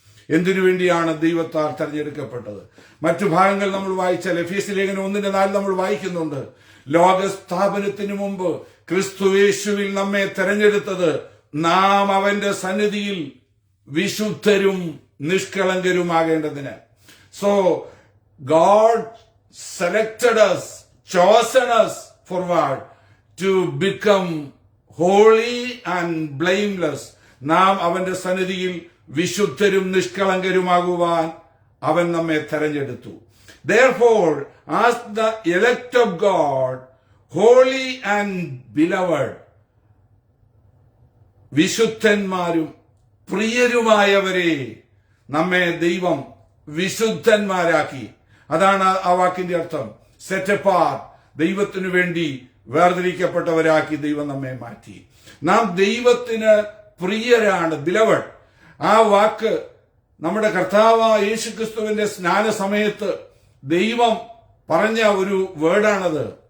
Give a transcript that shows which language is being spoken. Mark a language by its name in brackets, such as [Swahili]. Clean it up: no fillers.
[Malayalam] എന്തിനു വേണ്ടിയാണ് ദൈവത്താൽ തെരഞ്ഞെടുക്കപ്പെട്ടത്? മറ്റു ഭാഗങ്ങൾ നമ്മൾ വായിച്ചാൽ എഫേസ്യ ലേഖനം 1:4 നമ്മൾ വായിക്കുന്നുണ്ട്, ലോകസ്ഥാപനത്തിനു മുമ്പ് ക്രിസ്തുയേശുവിൽ നമ്മെ തെരഞ്ഞെടുത്തത് നാം അവന്റെ സന്നിധിയിൽ വിശുദ്ധരും നിഷ്കളങ്കരുമാകേണ്ടതിന്. [English] So God selected us, chosen us for what? To become holy and blameless. [Malayalam] നാം അവന്റെ സന്നിധിയിൽ വിശുദ്ധരും നിഷ്കളങ്കരുമാകുവാൻ അവൻ നമ്മെ തെരഞ്ഞെടുത്തു. [English] Therefore, as the elect of God, holy and beloved, [Malayalam] വിശുദ്ധന്മാരും പ്രിയരുമായവരെ നമ്മെ ദൈവം വിശുദ്ധന്മാരാക്കി. അതാണ് ആ വാക്കിന്റെ അർത്ഥം. സെറ്റ് അപ്പാർട്ട്, ദൈവത്തിനു വേണ്ടി വേർതിരിക്കപ്പെട്ടവരാക്കി ദൈവം നമ്മെ മാറ്റി. നാം ദൈവത്തിന് പ്രിയരാണ്, ബിലവഡ്. ആ വാക്ക് നമ്മുടെ കർത്താവായ യേശുക്രിസ്തുവിന്റെ സ്നാന സമയത്ത് ദൈവം പറഞ്ഞ ഒരു വേർഡാണത്.